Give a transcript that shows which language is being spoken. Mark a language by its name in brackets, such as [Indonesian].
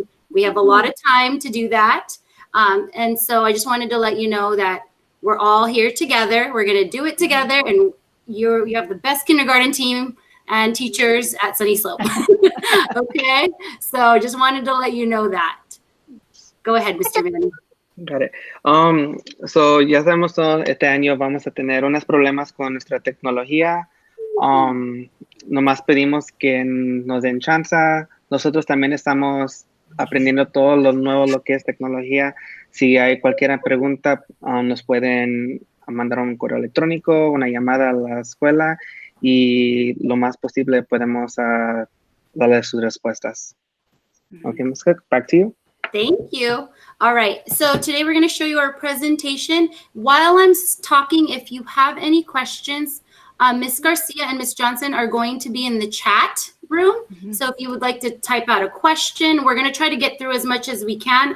[English] We have a lot of time to do that. And so I just wanted to let you know that we're all here together. We're going to do it together. And you have the best kindergarten team and teachers at Sunny Slope. Okay? So just wanted to let you know that. Go ahead, Mr. Manny. Got it. [Spanish] So ya sabemos todo, este año vamos a tener unos problemas con nuestra tecnología. Nomás pedimos que nos den chance. Nosotros también estamos aprendiendo todo lo nuevo, lo que es tecnología. Si hay cualquier pregunta, nos pueden mandar un correo electrónico, una llamada a la escuela, y lo más posible podemos darle sus respuestas. [English] Okay, Ms. Cook, back to you. Thank you. All right. So today we're going to show you our presentation. While I'm talking, if you have any questions, Ms. Garcia and Ms. Johnson are going to be in the chat room. So if you would like to type out a question, we're going to try to get through as much as we can.